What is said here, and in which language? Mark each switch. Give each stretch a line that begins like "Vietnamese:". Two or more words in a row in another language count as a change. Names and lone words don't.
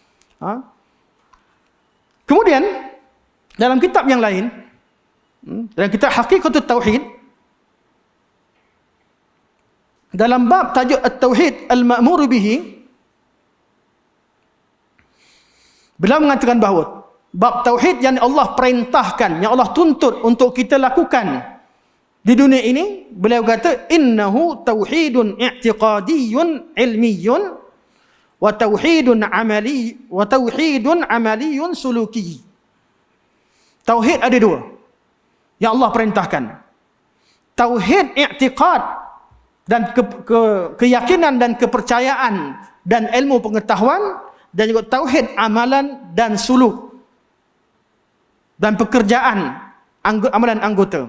Malay: Kemudian dalam kitab yang lain, dalam kitab Haqiqatut Tauhid, dalam bab tajuk At-Tauhid Al-Ma'mur Bihi, beliau mengatakan bahawa bab tauhid yang Allah perintahkan, yang Allah tuntut untuk kita lakukan di dunia ini, beliau kata
Arabic: إنه توحيد اعتقادي علمي وتوحيد عملي سلوكي.
Malay: Tauhid ada dua yang Allah perintahkan. Tauhid i'tiqad dan keyakinan dan kepercayaan dan ilmu pengetahuan, dan juga tauhid amalan dan suluk dan pekerjaan amalan anggota.